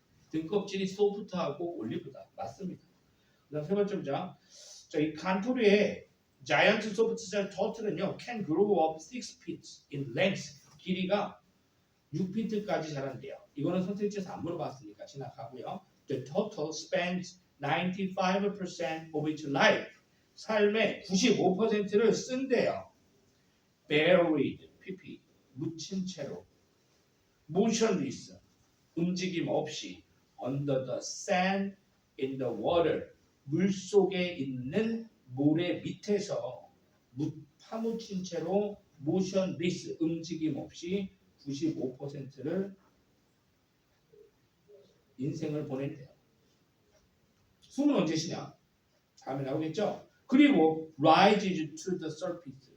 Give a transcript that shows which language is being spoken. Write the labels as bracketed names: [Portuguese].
[Korean] 등껍질이 소프트하고 올리브다. 맞습니다. 그다음 세 번째 문장. 자, 이 칸토르의 자이언트 소프트셀 터틀은요. [English] can grow up 6 feet in length. [Korean] 길이가 6피트까지 자란대요. 이거는 선택지에서 안 물어봤으니까 지나가고요. [English] The turtle spends 95% of its life. [Korean] 삶의 95%를 쓴대요. Buried, PP, 묻힌 채로. Motionless, 움직임 없이. Under the sand, in the water, 물 속에 있는 모래 밑에서 파묻힌 채로 motionless, 움직임 없이 95%를 인생을 보낸대요. 숨은 언제 쉬냐? 다음에 나오겠죠? [English] 그리고 rises to the surface.